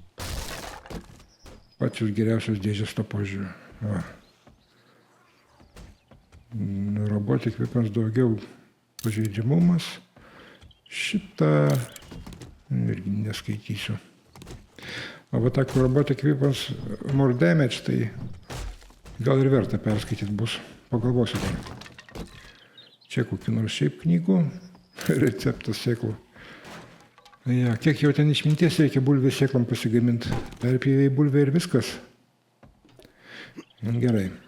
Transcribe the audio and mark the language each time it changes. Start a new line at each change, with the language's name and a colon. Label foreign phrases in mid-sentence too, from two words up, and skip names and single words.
Lithuanian: Pačios geriausios dėžės to požiūriu.
English: Robotic weapons
Lithuanian: daugiau pažeidžiamumas. Šitą irgi neskaitysiu. O va tą
English: robotic weapons more damage,
Lithuanian: tai gal ir verta perskaityti bus. Pagalvosiu dar. Čia kokių nors šiaip knygų, receptas sėklų. Ja, kiek jau ten išminties reikia bulvės sėklam pasigaminti. Perpjovei bulvę ir viskas. Gerai.